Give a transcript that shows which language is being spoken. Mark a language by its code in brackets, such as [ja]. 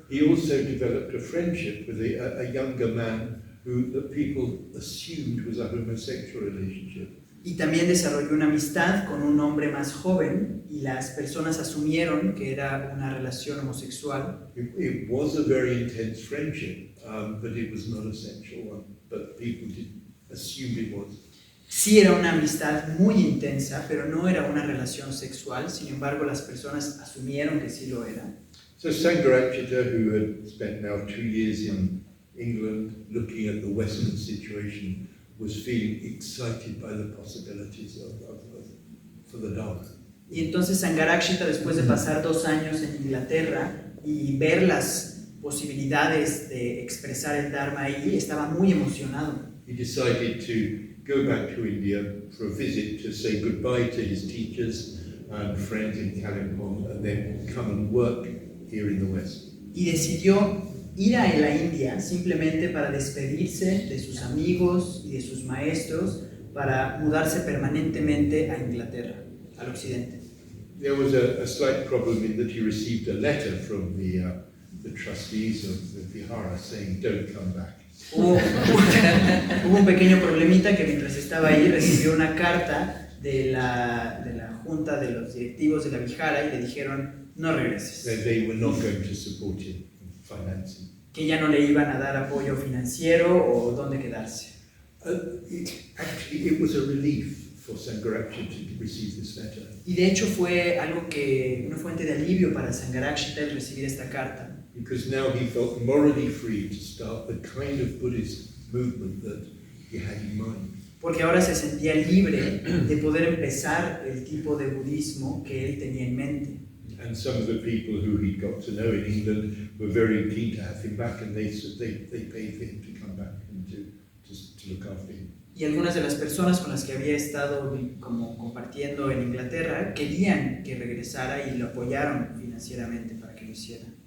[en] He also developed a friendship with a younger man who the people assumed was a homosexual relationship. [es] Y también desarrolló una amistad con un hombre más joven y las personas asumieron que era una relación homosexual. [en] It was a very intense friendship, but it was not a sexual one, but people did assume it was. [es] Sí era una amistad muy intensa, pero no era una relación sexual, sin embargo las personas asumieron que sí lo era. [en] So Sangharakshita, who had spent now 2 years in England looking at the Western situation, was feeling excited by the possibilities for the Dharma. [es] Y entonces Sangharakshita, después de pasar 2 años en Inglaterra y ver las posibilidades de expresar el Dharma ahí, estaba muy emocionado. [en] He decided to go back to India for a visit to say goodbye to his teachers and friends in Kalimpong and then come and work here in the West. [es] Y decidió ir a la India simplemente para despedirse de sus amigos y de sus maestros para mudarse permanentemente a Inglaterra, al occidente. [en] There was a slight problem in that he received a letter from the trustees of the Vihara saying, "Don't come back." [es] Hubo un pequeño problemita que mientras estaba ahí recibió una carta de la junta de los directivos de la Vihara y le dijeron, no regreses. [en] They were not going to support him in financing. [es] Que ya no le iban a dar apoyo financiero o dónde quedarse. [en] Actually, it was a relief for Sangharakshita to receive this letter. [es] Y de hecho fue algo que, una fuente de alivio para Sangharakshita el recibir esta carta. [en] Because now he felt morally free to start the kind of Buddhist movement that he had in mind. [es] Porque ahora se sentía libre de poder empezar el tipo de budismo que él tenía en mente. [en] And some of the people who he got to know in England were very keen to have him back, and they paid for him to come back and to look after him. [es] Y algunas de las personas con las que había estado como compartiendo en Inglaterra querían que regresara y lo apoyaron financieramente para que lo hiciera.